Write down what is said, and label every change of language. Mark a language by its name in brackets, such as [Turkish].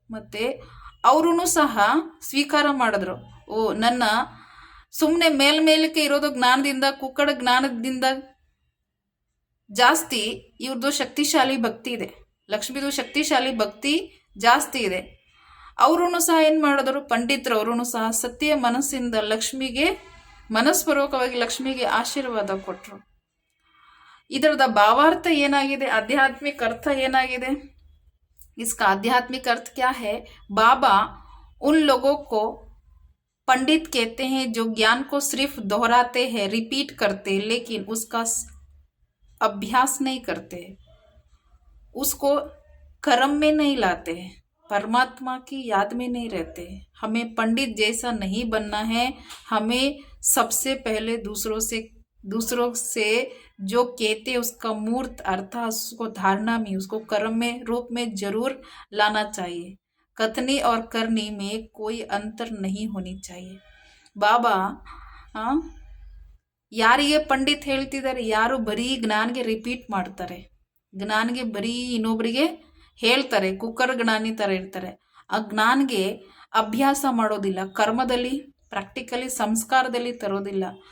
[Kannada] ಮತ್ತು ಅವರೂ ಸಹ ಸ್ವೀಕಾರ ಮಾಡಿದ್ರು, ಓ ನನ್ನ ಸುಮ್ಮನೆ ಮೇಲ್ಮೇಲಕ್ಕೆ ಇರೋದು ಜ್ಞಾನದಿಂದ, ಕುಕ್ಕಡ ಜ್ಞಾನದಿಂದ ಜಾಸ್ತಿ ಇವ್ರದ್ದು ಶಕ್ತಿಶಾಲಿ ಭಕ್ತಿ ಇದೆ, ಲಕ್ಷ್ಮಿದು ಶಕ್ತಿಶಾಲಿ ಭಕ್ತಿ ಜಾಸ್ತಿ ಇದೆ. ಅವರೂ ಸಹ ಏನು ಮಾಡಿದ್ರು, ಪಂಡಿತರವರು ಸಹ ಸತ್ಯ ಮನಸ್ಸಿಂದ ಲಕ್ಷ್ಮಿಗೆ ಮನಸ್ಪೂರ್ವಕವಾಗಿ ಲಕ್ಷ್ಮಿಗೆ ಆಶೀರ್ವಾದ ಕೊಟ್ಟರು. ಇದರದ ಭಾವಾರ್ಥ ಏನಾಗಿದೆ, ಆಧ್ಯಾತ್ಮಿಕ ಅರ್ಥ ಏನಾಗಿದೆ? [Hindi] इसका आध्यात्मिक अर्थ क्या है? बाबा उन लोगों को पंडित कहते हैं जो ज्ञान को सिर्फ दोहराते हैं, रिपीट करते, लेकिन उसका अभ्यास नहीं करते, उसको कर्म में नहीं लाते, परमात्मा की याद में नहीं रहते. हमें पंडित जैसा नहीं बनना है. हमें सबसे पहले दूसरों से जो कहते उसका मूर्त अर्थात उसको धारणा में, उसको कर्म में रूप में जरूर लाना चाहिए. कथनी और करनी में कोई अंतर नहीं होनी चाहिए. [Kannada] बाबा ಯಾರಿಗೆ ಪಂಡಿತ್ ಹೇಳ್ತಿದ್ದಾರೆ, ಯಾರು ಬರೀ ಜ್ಞಾನ್ಗೆ ರಿಪೀಟ್ ಮಾಡ್ತಾರೆ, ಜ್ಞಾನ್ಗೆ ಬರೀ ಇನ್ನೊಬ್ಬರಿಗೆ ಹೇಳ್ತಾರೆ, ಕುಕ್ಕರ್ ಜ್ಞಾನಿ ಥರ ಇರ್ತಾರೆ, ಆ ಜ್ಞಾನ್ಗೆ ಅಭ್ಯಾಸ ಮಾಡೋದಿಲ್ಲ, ಕರ್ಮದಲ್ಲಿ ಪ್ರಾಕ್ಟಿಕಲಿ ಸಂಸ್ಕಾರದಲ್ಲಿ ತರೋದಿಲ್ಲ.